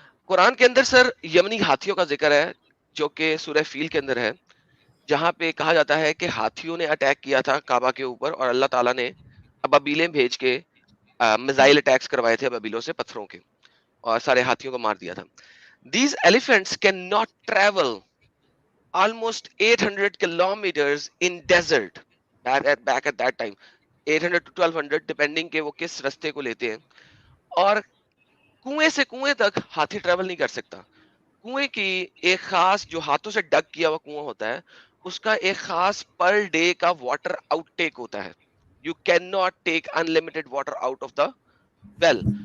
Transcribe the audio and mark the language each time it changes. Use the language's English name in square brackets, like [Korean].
[Urdu] قرآن کے اندر سر یمنی ہاتھیوں کا ذکر ہے, جو کہ سورہ فیل کے اندر ہے, جہاں پہ کہا جاتا ہے کہ ہاتھیوں نے اٹیک کیا تھا کعبہ کے اوپر, اور اللہ تعالیٰ نے ابابیلیں بھیج کے میزائل اٹیکس کروائے تھے ابابیلوں سے پتھروں کے, اور سارے ہاتھیوں کو مار دیا تھا. [English] These elephants cannot travel almost 800 kilometers in desert back at that time, 800 to 1200 depending [Urdu] کہ وہ کس رستے کو لیتے ہیں. اور کنویں سے کنویں تک ہاتھی ٹریول نہیں کر سکتا. کنویں کی ایک خاص, جو ہاتھوں سے ڈگ کیا ہوا کنواں ہوتا ہے, اس کا ایک خاص پر ڈے کا واٹر آؤٹ ٹیک ہوتا ہے. [English] You can not take unlimited water out of the well.